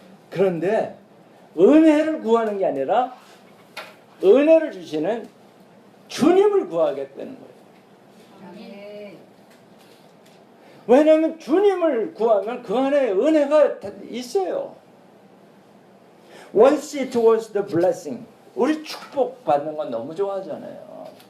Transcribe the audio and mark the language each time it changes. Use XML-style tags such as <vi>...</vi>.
<ko>그런데 은혜를 구하는 게 아니라 은혜를 주시는 주님을 구하겠다는 거예요. 왜냐하면 주님을 구하면 그 안에 은혜가 있어요.</ko> <en>Once it was the blessing.</en> <ko>우리 축복 받는 건 너무 좋아하잖아요.</ko>